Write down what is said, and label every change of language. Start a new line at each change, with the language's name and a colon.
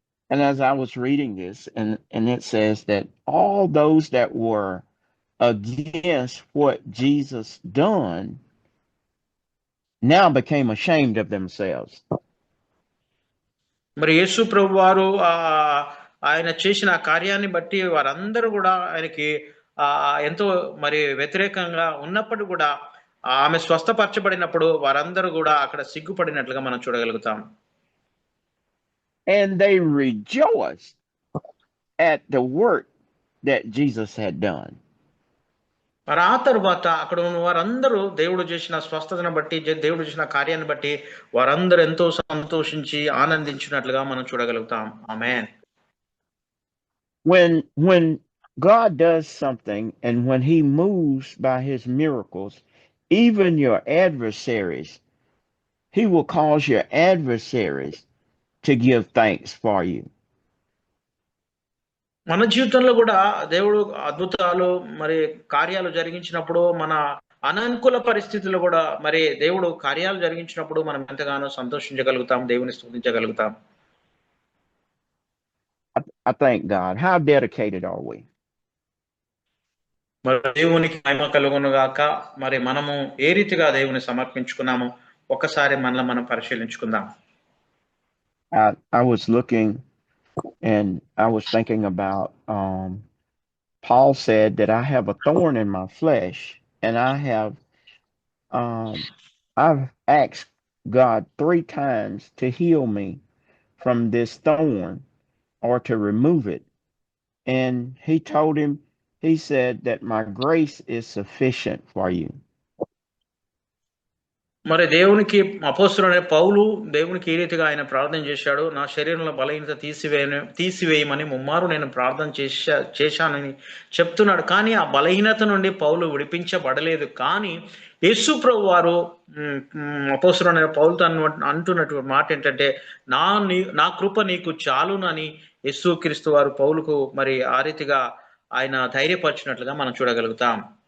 English: And as I was reading this, and it says that all those that were against what Jesus done now became ashamed of themselves.
Telugu: మరి యేసు ప్రభు వారు ఆయన చేసిన కార్యాన్ని బట్టి వారందరూ కూడా ఆయనకి ఎంతో మరి వ్యతిరేకంగా ఉన్నప్పుడు కూడా ఆమె స్వస్థపరచబడినప్పుడు వారందరూ కూడా అక్కడ సిగ్గుపడినట్లుగా మనం చూడగలుగుతాం.
English: And they rejoiced at the work that Jesus had done.
Telugu: మరి ఆ తరువాత అక్కడ ఉన్న వారందరూ దేవుడు చేసిన స్వస్థతను బట్టి, దేవుడు చేసిన కార్యాన్ని బట్టి వారందరూ ఎంతో సంతోషించి ఆనందించినట్లుగా మనం చూడగలుగుతాం. ఆమేన్.
English: When God does something, and when he moves by his miracles, even your adversaries, he will cause your adversaries to give thanks for you.
Telugu: మన జీవితంలో కూడా దేవుడు అద్భుతాలు మరి కార్యాలు జరిగించినప్పుడు, మన అననుకూల పరిస్థితుల్లో కూడా మరి దేవుడు కార్యాలు జరిగించినప్పుడు మనం ఎంతగానో సంతోషించగలుగుతాం, దేవుని స్తుతించగలుగుతాం.
English: I thank God. How dedicated are we?
Telugu: మరి దేవునికి మహిమ కలుగును గాక. మరి మనము ఏ రీతిగా దేవుని సమర్పించుకున్నాము ఒకసారి మనల్ని మనం పరిశీలించుకుందాం.
English: I was looking and I was thinking about Paul said that I have a thorn in my flesh, and I have I've asked God 3 times to heal me from this thorn or to remove it. And he said that my grace is sufficient for you.
Telugu: మరి దేవునికి అపోస్తలుడైన పౌలు దేవునికి ఈ రీతిగా ఆయన ప్రార్థన చేశాడు. నా శరీరంలో బలహీనత తీసివేయమని ముమ్మారు నేను ప్రార్థన చేశానని చెప్తున్నాడు. కానీ ఆ బలహీనత నుండి పౌలు విడిపించబడలేదు. కానీ యేసు ప్రభు వారు అపోస్తలుడైన పౌలుతో అంటున్నటువంటి మాట ఏంటంటే, నా కృప నీకు చాలునని యేసుక్రీస్తు వారు పౌలుకు మరి ఆ రీతిగా ఆయన ధైర్యపరిచినట్లుగా మనం చూడగలుగుతాం.